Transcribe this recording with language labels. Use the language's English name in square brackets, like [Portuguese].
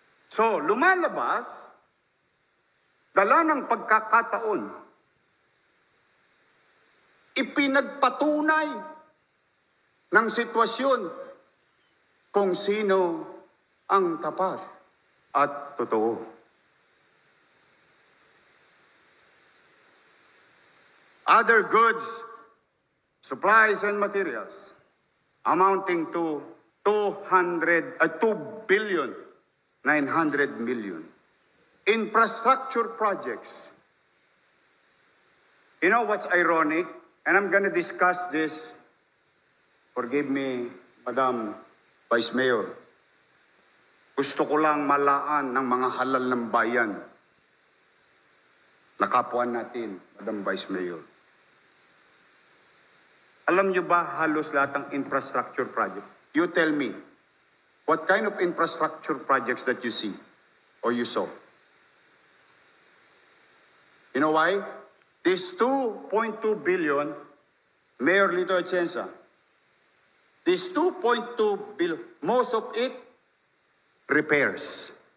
[Filipino] So, lumalabas, dala ng pagkakataon, ipinagpatunay ng sitwasyon kung sino ang tapat at totoo. [English] Other goods, supplies and materials amounting to 2 billion 900 million. Infrastructure projects. You know what's ironic? And I'm going to discuss this. Forgive me, Madam Vice Mayor. [Filipino] Gusto ko lang malaan ng mga halal ng bayan na kapwa natin, Madam Vice Mayor. Alam nyo ba halos lahat ng infrastructure project? [English] You tell me, what kind of infrastructure projects that you see or you saw? You know why? This 2.2 billion, Mayor Lito Atienza, this 2.2 billion, most of it, repairs.